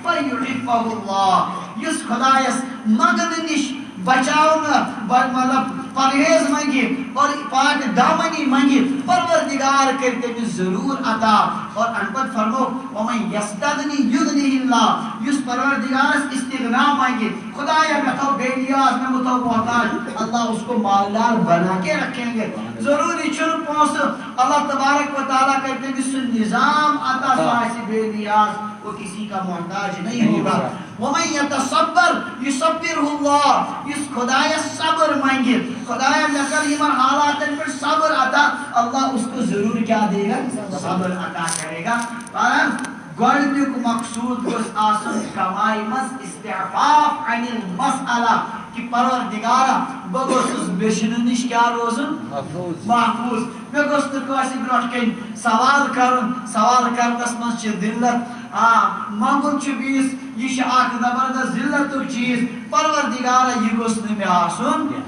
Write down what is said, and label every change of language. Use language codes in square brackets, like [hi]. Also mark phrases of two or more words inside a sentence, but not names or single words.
[ar] یُعفہ اللہ [ks] یُس خۄدایس منٛگنہٕ نِش بچاونہٕ مطلب پرہیز منگہِ اور پاک دامنی منگہِ پروردگار کرِ تٔمِس ضروٗر عطا اور اَمہِ پتہٕ فرمو وَمَن [ar] یستغنی یُغنِہ اللہ [ks] یُس پروردگارس استغنا منگہِ خدایا میں تھو بے نیاز میں تھو محتاج [ur] اللہ اس کو مالدار بنا کے رکھیں گے [ks] ضروری چھُنہٕ پونٛسہٕ اللہ تبارک و تعالیٰ کرِ تٔمِس سُہ نظام عطا سُہ آسہِ بے نیاز [ur] وہ کسی کا محتاج نہیں ہوگا [ar] وَمَن یتصبر یُصبرہ اللہ [ks] یُس خدایس صبر منگہِ خدایا مےٚ کر یِمن حالاتن پٮ۪ٹھ صبر عطا [ur] اللہ اس کو ضرور کیا دے گا صبر عطا کرے گا [ks] گۄڈنیُک مقصوٗد گوٚژھ آسُن کمائی منٛز [ar] استعفاف عن المسألہ [ks] کہ پروردگارا بہٕ گوٚژھُس بیٚچھنہٕ نِش کیٛاہ روزُن محفوظ مےٚ گوٚژھ نہٕ کٲنٛسہِ برٛونٛٹھ کَنہِ سوال کرُن سوال کرنس منٛز چھِ ذلت منٛگُن چھُ بیٚیِس یہِ چھُ اکھ زبردست ذلتُک چیٖز پروردگارا یہِ گوٚژھ نہٕ مےٚ آسُن